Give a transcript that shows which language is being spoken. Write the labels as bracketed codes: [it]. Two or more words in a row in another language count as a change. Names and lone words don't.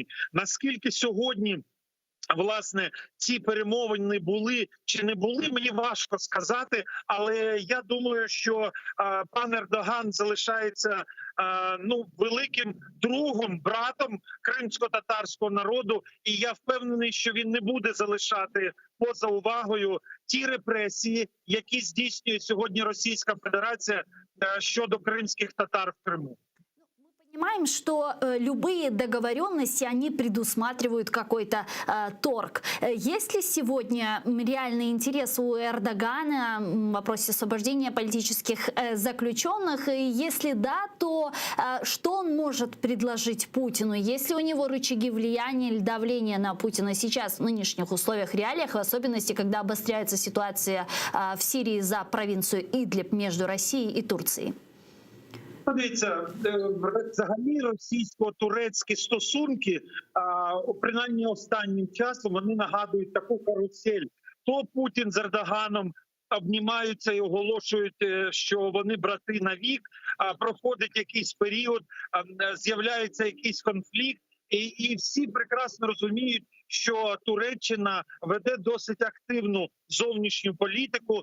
[uk] Наскільки сьогодні, власне, ці перемовини були чи не були, мені важко сказати, але я думаю, що пан Ердоган залишається великим другом, братом кримсько-татарського народу, і я впевнений, що він не буде залишати поза увагою ті репресії, які здійснює сьогодні Російська Федерація щодо кримських татар в Криму. [ru] Понимаем, что любые договоренности, они предусматривают какой-то торг. Есть ли сегодня реальный интерес у Эрдогана в вопросе освобождения политических заключенных? И если да, то что он может предложить Путину? Есть ли у него рычаги влияния или давления на Путина сейчас в нынешних условиях, реалиях, в особенности, когда обостряется ситуация в Сирии за провинцию Идлиб между Россией и Турцией? [uk] Дивіться, взагалі російсько-турецькі стосунки, принаймні останнім часом, вони нагадують таку карусель. То Путін з Ердоганом обнімаються і оголошують, що вони брати навік, проходить якийсь період, з'являється якийсь конфлікт, і всі прекрасно розуміють, що Туреччина веде досить активну зовнішню політику.